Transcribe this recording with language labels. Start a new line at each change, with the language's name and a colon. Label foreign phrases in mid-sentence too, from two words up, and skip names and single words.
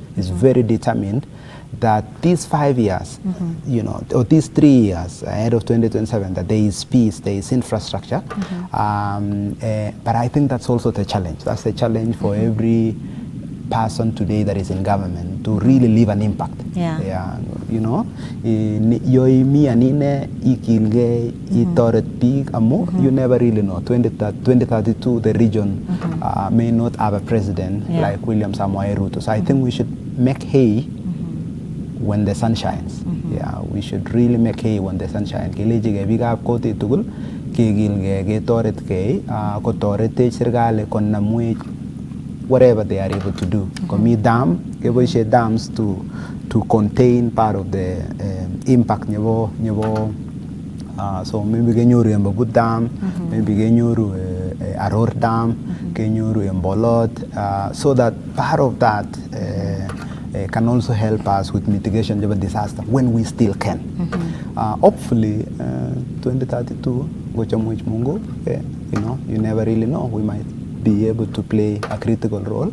English: He's very determined that these 5 years, or these 3 years ahead of 2027, that there is peace, there is infrastructure. But I think that's also the challenge. That's the challenge for every person today that is in government to really leave an impact.
Kalenjin: Yoimi anine ikilge itoret big amu,
English: you never really know. 2032 the region may not have a president like William Samoei Ruto. So I think we should make hay when the sun shines. Yeah, we should really make hay when the sun shines.
Kalenjin: Kelechi ke biik ab kotit tugul kegilgei ketoretkei kotoretech serikali konamwech
English: whatever they are able to do. Komi dam, keboishe dams to contain part of the impact nyebo so maybe kenyoru Embabut Dam, maybe kenyoru Aror Dam, kenyoru Embolot, so that part of that can also help us with mitigation of a disaster when we still can. Hopefully, 2032,
Kalenjin: Gochamuich Mungu,
English: you never really know. We might be able to play a critical role.